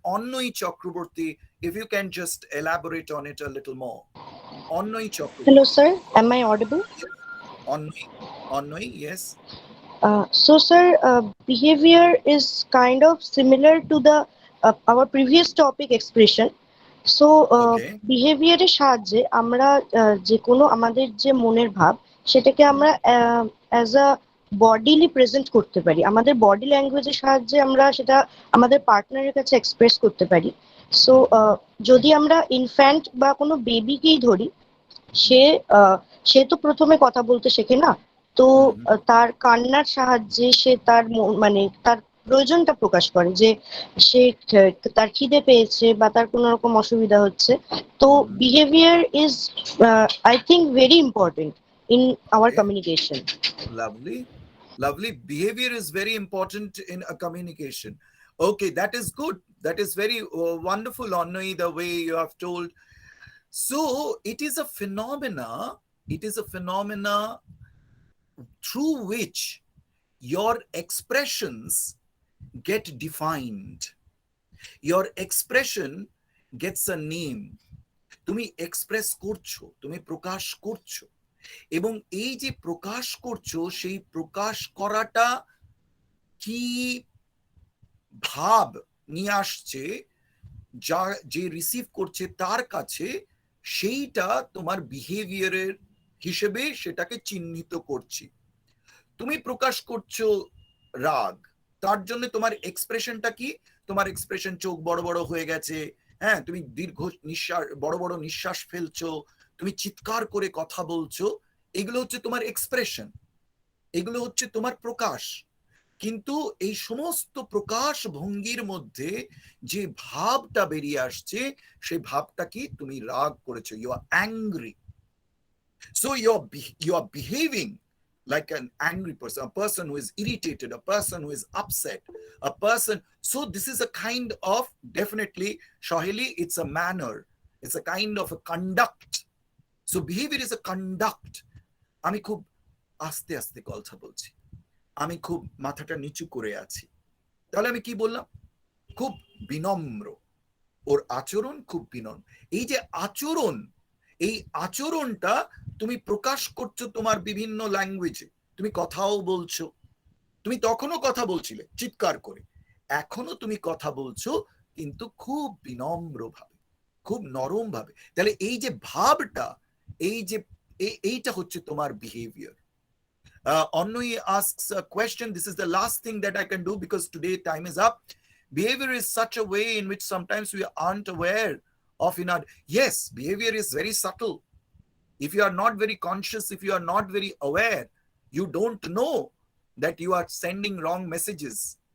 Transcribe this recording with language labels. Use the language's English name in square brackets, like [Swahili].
[English] Onnoi Chakraborty, if you can just elaborate on it a little more. Onnoi Chakraborty. Hello, sir. Am I audible? Onnoi, yes. So, sir, behavior is kind of similar to the our previous topic expression. [Bangla] So, behavior এর সাহায্যে আমরা যে কোনো আমাদের যে মনের ভাব সেটাকে আমরা [English] as a bodily present [Bangla] করতে পারি। আমাদের বডি ল্যাঙ্গুয়েজের সাহায্যে আমরা সেটা আমাদের পার্টনারের কাছে এক্সপ্রেস করতে পারি। সো যদি আমরা ইনফ্যান্ট বা কোনো বেবিকেই ধরি, সে তো প্রথমে কথা বলতে শেখে না, তো তার কান্নার সাহায্যে সে তার মানে তার প্রয়োজনটা প্রকাশ করে যে সে তার খিদে পেয়েছে বা তার কোনো রকম অসুবিধা হচ্ছে। [English] তো behaviour is I think very important in our communication. Lovely. Behavior is very important in a communication. Okay, that is good. That is very wonderful, Onnoi, the way you have told. So it is a phenomena. It is a phenomena through which your expressions get defined. Your expression gets a name. [Bangla] তুমি express করছো, তুমি প্রকাশ করছো, এবং এই যে প্রকাশ করছো সেই প্রকাশ করাটা কি ভাব নিয়ে আসছে যে রিসিভ করছে তার কাছে, সেইটা তোমার বিহেভিয়ারের হিসেবে সেটাকে চিহ্নিত করছি। তুমি প্রকাশ করছো রাগ, তার জন্য তোমার এক্সপ্রেশনটা কি? তোমার এক্সপ্রেশন চোখ বড় বড় হয়ে গেছে, হ্যাঁ, তুমি দীর্ঘ নিঃশ্বাস, বড় বড় নিঃশ্বাস ফেলছো, তুমি চিৎকার করে কথা বলছো, এগুলো হচ্ছে তোমার এক্সপ্রেশন, এগুলো হচ্ছে তোমার প্রকাশ। কিন্তু এই সমস্ত প্রকাশ ভঙ্গির মধ্যে যে ভাবটা বেরিয়ে আসছে, সেই ভাবটা কি? তুমি রাগ করেছো, [English] You are angry. So you are behaving like an angry person, a person who is irritated, a person who is upset, a person. So this is a kind of, definitely, Shahili, it's a manner, it's a kind of a conduct. So behavior is a conduct. [Bangla] আমি খুব আস্তে আস্তে কথা বলছি, আমি খুব মাথাটা নিচু করে আছি, তাহলে আমি কি বললাম? খুব বিনম্র, ওর আচরণ খুব বিনম্র। এই যে আচরণ, এই আচরণটা তুমি প্রকাশ করছো তোমার বিভিন্ন ল্যাঙ্গুয়েজে। তুমি কথাও বলছো, তুমি তখনও কথা বলছিলে চিৎকার করে, এখনো তুমি কথা বলছো, কিন্তু খুব বিনম্র ভাবে, খুব নরম ভাবে। তাহলে এই যে ভাবটা, এই যে এইটা হচ্ছে তোমার behaviour. [English] Onnui asks a question. This is the last thing that I can do because today time is up. Behavior is such a way in which sometimes we aren't aware of in our, yes, behavior is very subtle. If you are not very conscious, if you are not very aware, you don't know that you are sending wrong messages.